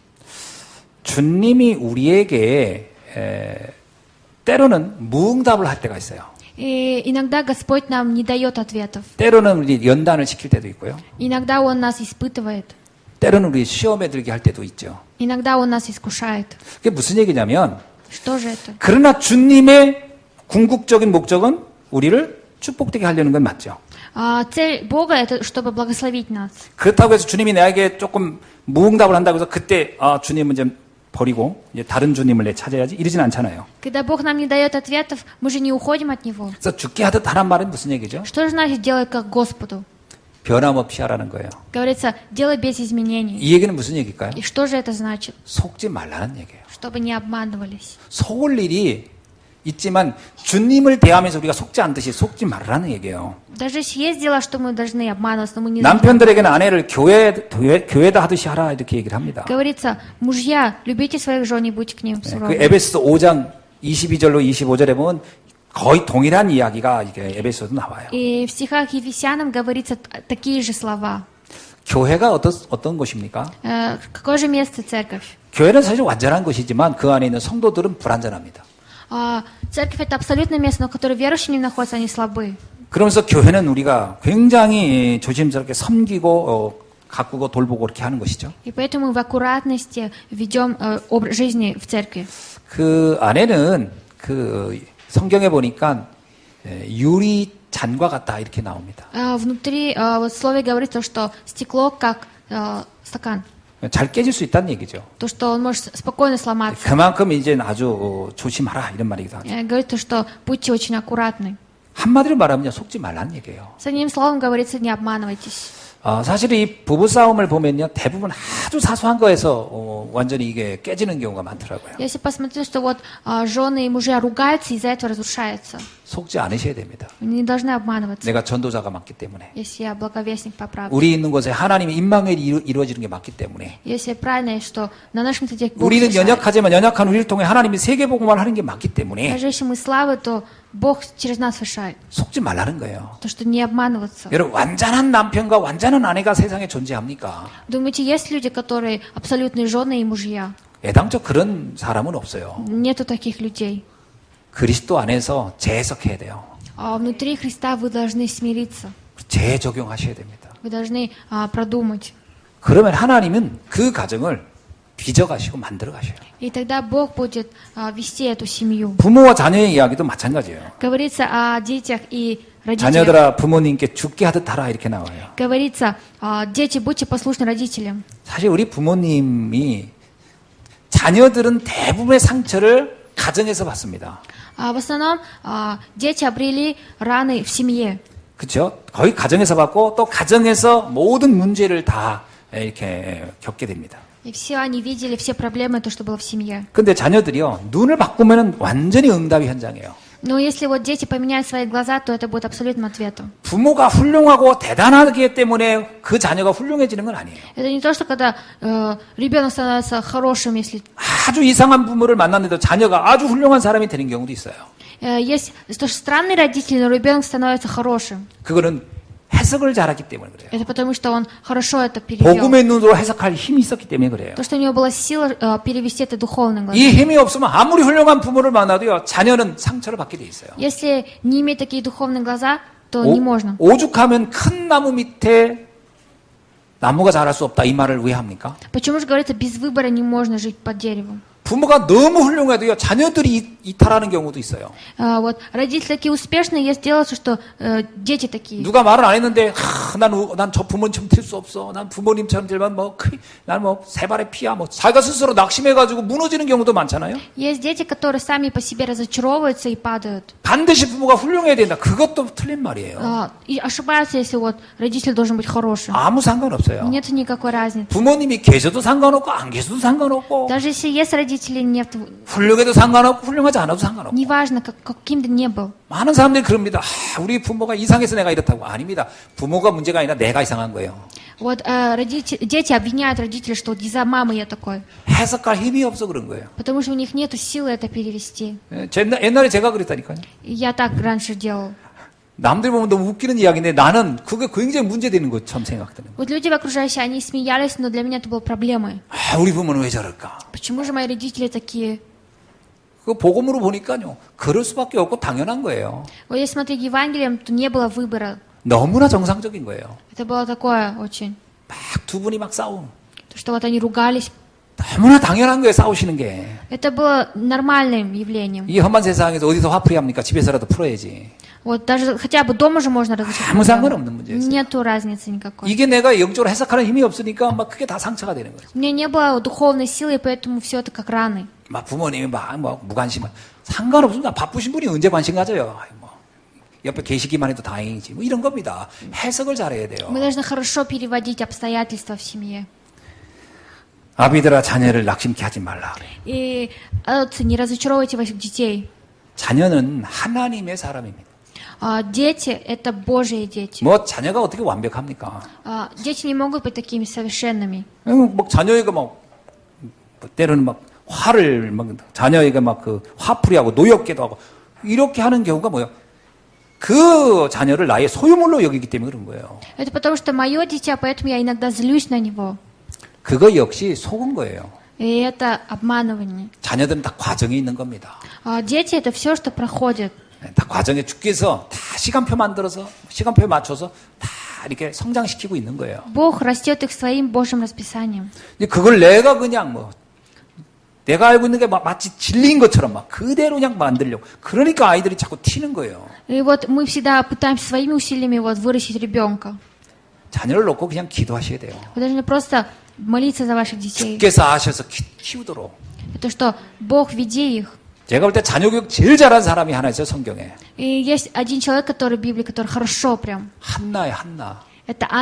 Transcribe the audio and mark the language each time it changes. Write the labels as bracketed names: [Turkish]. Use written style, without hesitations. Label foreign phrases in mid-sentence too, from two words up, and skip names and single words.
[Korean] 주님이 우리에게 때로는 무응답을 할 때가 있어요. [Russian] И иногда Господь нам не дает ответов. [Korean] 때로는 우리 연단을 시킬 때도 있고요. [Russian] Иногда Он нас испытывает. [Korean] 때로는 우리 시험에 들게 할 때도 있죠. [Russian] Иногда Он нас искушает. [Korean] 그게 무슨 얘기냐면 [Russian] Что же это? [Korean] 그러나 주님의 궁극적인 목적은 우리를 축복되게 하려는 건 맞죠. [Russian] Цель Бога — это чтобы благословить нас. [Korean] 그렇다고 해서 주님이 나에게 조금 무응답을 한다고 해서 그때 주님은 이제 버리고 이제 다른 주님을 내 찾아야지 이러진 않잖아요. [Russian] Когда Бог нам не дает ответов, мы же не уходим от Него. [Korean] 그래서 죽게 하듯 하란 말은 무슨 얘기죠? [Russian] Что же значит делать как Господу? [Korean] 변함없이 하라는 거예요. [Russian] Говорится, делай без изменений. [Korean] 이 얘기는 무슨 얘기일까요? [Russian] И что же это значит? [Korean] 속지 말라는 얘기예요. [Russian] Чтобы не обманывались. [Korean] 속을 일이 있지만 주님을 대하면서 우리가 속지 않듯이 속지 말라는 얘기예요. [Russian] Даже если есть дела, что мы должны обманываться, но мы не должны. [Korean] 남편들에게는 아내를 교회다 하듯이 하라 이렇게 얘기를 합니다. [Russian] Говорится, мужья, любите своих жен и будьте к ним 그 суровы. [Korean] 에베소서 5장 22절로 25절에 보면 거의 동일한 이야기가 이게 에베소서도 나와요. [Russian] И в стихах Ефесянам говорится такие же слова. [Korean] 교회가 어떤 것입니까? [Russian] Какое же место церковь? [Korean] 교회는 사실 완전한 것이지만 그 안에 있는 성도들은 불완전합니다. [Russian] Церковь — это абсолютное место, но в котором верующие не находятся, они слабы. [Korean] 그러면서 교회는 우리가 굉장히 조심스럽게 섬기고 가꾸고 돌보고 그렇게 하는 것이죠. [Russian] И поэтому мы в аккуратности ведем образ жизни в церкви. [Korean] 그 안에는 그 성경에 보니까 유리 잔과 같다 이렇게 나옵니다. [Russian] Внутри вот в слове говорится, что стекло как стакан. [Korean] 잘 깨질 수 있다는 얘기죠. [Russian] То, что он может спокойно сломаться. [Korean] 그만큼 이제 아주 조심하라 이런 말이기도 하죠. [Russian] Говорится, что будьте очень аккуратны. [Korean] 한마디로 말하면 속지 말라는 얘기예요. [Russian] С одним словом говорится, не обманывайтесь. [Korean] 사실 이 부부싸움을 보면요. 대부분 아주 사소한 거에서 완전히 이게 깨지는 경우가 많더라고요. [Russian] Если посмотреть, что вот жены и мужья ругаются, из-за этого разрушаются. [Korean] 속지 않으셔야 됩니다. [Russian] Они не должны обманываться, [Korean] 내가 전도자가 맞기 때문에. [Russian] если я благовестник по правде. [Korean] 우리 있는 곳에 하나님의 임마누엘이 이루어지는 게 맞기 때문에. [Russian] Если правильно, что на нашем среде Бог [Korean] 우리는 [Russian] совершает. [Korean] 연약하지만 연약한 우리를 통해 하나님이 세계복음을 하는 게 맞기 때문에 [Russian] Даже если мы слабы, то Бог через нас совершает. [Korean] 속지 말라는 거예요. [Russian] То, что не обманываться. [Korean] 여러분 완전한 남편과 완전한 아내가 세상에 존재합니까? [Russian] Думаете, есть люди, которые абсолютные жены и мужья? [Korean] 애당초 그런 사람은 없어요. [Russian] Нету таких людей. [Korean] 그리스도 안에서 재해석해야 돼요. [Russian] А внутри Христа вы должны смириться. [Korean] 재적용하셔야 됩니다. [Russian] Вы должны продумать. [Korean] 그러면 하나님은 그 가정을 빚어가시고 만들어가셔요. [Russian] И тогда Бог будет вести эту семью. [Korean] 부모와 자녀의 이야기도 마찬가지예요. [Russian] Говорится о детях и родителях. [Korean] 자녀들아 부모님께 죽게 하듯 하라 이렇게 나와요. [Russian] Говорится, дети, будьте послушны родителям. [Korean] 사실 우리 부모님이 자녀들은 대부분의 상처를 가정에서 받습니다. [Russian] В основном дети обрели раны в семье. [Korean] 그렇죠? 거의 가정에서 받고 또 가정에서 모든 문제를 다 이렇게 겪게 됩니다. [Russian] И все они видели все проблемы, то, что было в семье. [Korean] 근데 자녀들이요 눈을 바꾸면은 완전히 응답의 현장이에요. [Russian] Но если вот дети поменяют свои глаза, то это будет абсолютным ответом. [Korean] 부모가 훌륭하고 대단하기 때문에 그 자녀가 훌륭해지는 건 아니에요. [Russian] Это не то, что когда ребенок становится хорошим, если [Korean] 아주 이상한 부모를 만났는데도 자녀가 아주 훌륭한 사람이 되는 경우도 있어요. [Russian] есть то, что странные родители, но ребенок становится хорошим. [Korean] 그거는 해석을 잘하기 때문에 그래요. [Russian] Это потому, что он хорошо это перевел. [Korean] 복음의 눈으로 해석할 힘이 있었기 때문에 그래요. [Russian] То, что у него была сила перевести это духовным глазом. [Korean] 이 힘이 없으면 아무리 훌륭한 부모를 만나도요 자녀는 상처를 받게 돼 있어요. [Russian] Если не иметь такие духовные глаза, то не можно. [Korean] 오죽하면 큰 나무 밑에 나무가 자랄 수 없다 이 말을 왜 합니까? [Russian] Почему же говорится, без выбора не можно жить под деревом? [Korean] 부모가 너무 훌륭해도요 자녀들이 이탈하는 경우도 있어요. [Russian] Вот родители такие успешные, есть дело, что дети такие. [Korean] 누가 말을 안 했는데 난 저 부모님처럼 될 수 없어. 난 부모님처럼 되면 난 세 발의 피야. 자기가 스스로 낙심해가지고 무너지는 경우도 많잖아요. [Russian] Есть дети, которые сами по себе разочаровываются и падают. [Korean] 반드시 부모가 훌륭해야 된다. 그것도 틀린 말이에요. [Russian] И ошибаются, если вот родитель должен быть хорошим. [Korean] 아무 상관없어요. [Russian] Нет никакой разницы. [Korean] 부모님이 계셔도 상관없고 안 계셔도 상관없고 [Russian] Даже если есть родители, нет, [Korean] 훌륭해도 상관없고 훌륭하지 않아도 상관없고 [Russian] неважно, каким ты ни был. [Korean] 많은 사람들이 그럽니다. 우리 부모가 이상해서 내가 이렇다고. 아닙니다. 부모가 문제가 아니라 내가 이상한 거예요. [Russian] Вот дети обвиняют родителей, что вот из-за мамы я такой. [Korean] 해석할 힘이 없어 그런 거예요. [Russian] Потому что у них нет силы это перевести. [Korean] 옛날에 제가 그랬다니까요. [Russian] И я так раньше делал. [Korean] 남들 보면 너무 웃기는 이야기인데 나는 그게 굉장히 문제되는 것처럼 생각되는 거예요. [Russian] Вот люди окружающие, они смеялись, но для меня это было проблемой. [Korean] 우리 부모는 왜 저럴까? [Russian] Почему же мои родители такие? [Korean] 그 복음으로 보니까요. 그럴 수밖에 없고 당연한 거예요. [Russian] Вот если смотреть Евангелием, то не было выбора. [Korean] 너무나 정상적인 거예요. [Russian] Это было такое очень. [Korean] 막 두 분이 막 싸우는. [Russian] То, что вот они ругались. [Korean] 너무나 당연한 거예요. 싸우시는 게. [Russian] Это было нормальным явлением. [Korean] 이 험한 세상에서 어디서 화풀이 합니까? 집에서라도 풀어야지. [Russian] Вот даже хотя бы дома же можно разрешить. [Korean] 아무 상관없는 문제였어요. [Russian] Нету разницы никакой. [Korean] 이게 내가 영적으로 해석하는 힘이 없으니까 막 그게 다 상처가 되는 거예요. [Russian] У меня не было духовной силы, и поэтому все это как раны. [Korean] 막 부모님이 막 무관심. 상관없습니다. 바쁘신 분이 언제 관심 가져요? 옆에 계시기만 해도 다행이지. 이런 겁니다. 해석을 잘해야 돼요. [Russian] Мы должны хорошо переводить обстоятельства в семье. [Korean] 아비들아 자녀를 낙심케 하지 말라. [Russian] И отцы, не разочаровывайте ваших детей. [Korean] 자녀는 하나님의 사람입니다. [Russian] Дети – это Божьи дети. [Korean] 뭐 자녀가 어떻게 완벽합니까? [Russian] Дети не могут быть такими совершенными. [Korean] 막 자녀에게 막 때로는 막 화를 막 자녀에게 막 그 화풀이하고 노엽게도 하고 이렇게 하는 경우가 뭐예요? 그 자녀를 나의 소유물로 여기기 때문에 그런 거예요. [Russian] Это потому что мое дитя, поэтому я иногда злюсь на него. [Korean] 그거 역시 속은 거예요. [Russian] И это обманывание. [Korean] 자녀들은 다 과정이 있는 겁니다. [Russian] Дети – это все, что проходит. [Korean] 다 과정에 주께서 다 시간표 만들어서 시간표에 맞춰서 다 이렇게 성장시키고 있는 거예요. [Russian] Бог растет их своим Божьим расписанием. [Korean] 그걸 내가 그냥 내가 알고 있는 게 마치 진리인 것처럼 막 그대로 그냥 만들려고. 그러니까 아이들이 자꾸 튀는 거예요. [Russian] И вот мы всегда пытаемся своими усилиями вот вырастить ребенка. [Korean] 자녀를 놓고 그냥 기도하셔야 돼요. [Russian] Вы должны просто молиться за ваших детей. [Korean] 주께서 아셔서 키우도록. [Russian] Это что Бог веди их. [Korean] 제가 볼 때 자녀 교육 제일 잘한 사람이 하나 있어요, 성경에. [Russian] И есть один человек, который в Библии, который хорошо прям. [Korean] 한나예요, 한나.